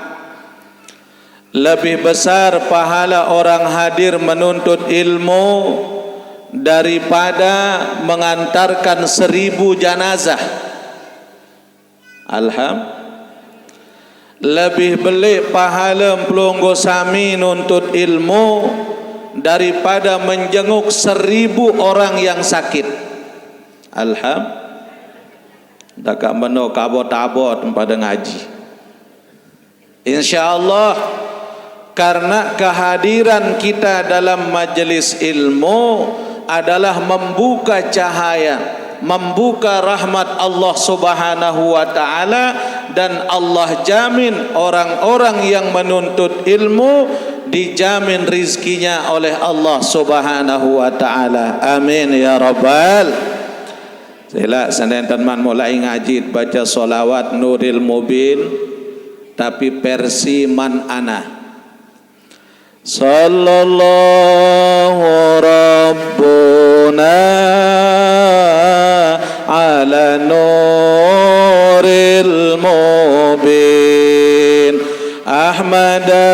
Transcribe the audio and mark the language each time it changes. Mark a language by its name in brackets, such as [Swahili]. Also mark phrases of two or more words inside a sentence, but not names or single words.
[Indonesian] Lebih besar pahala orang hadir menuntut ilmu daripada mengantarkan 1000 janazah. Lebih belik pahala [Sasak] pelungguh sami nuntut [Indonesian] ilmu daripada menjenguk 1000 orang yang sakit. [Sasak] Dakak meno kabot-abot pada ngaji. [Indonesian] InsyaAllah karena kehadiran kita dalam majelis ilmu adalah membuka cahaya, membuka rahmat Allah [Arabic] سبحانه وتعالى, [Indonesian] dan Allah jamin orang-orang yang menuntut ilmu dijamin rizkinya oleh Allah [Arabic] سبحانه وتعالى. آمين يا رب. [Indonesian] Sila senin teman mulai ngaji baca solawat Nuril Mubin tapi versi man ana. [Arabic] صلى الله ربنا على نور المبين أحمد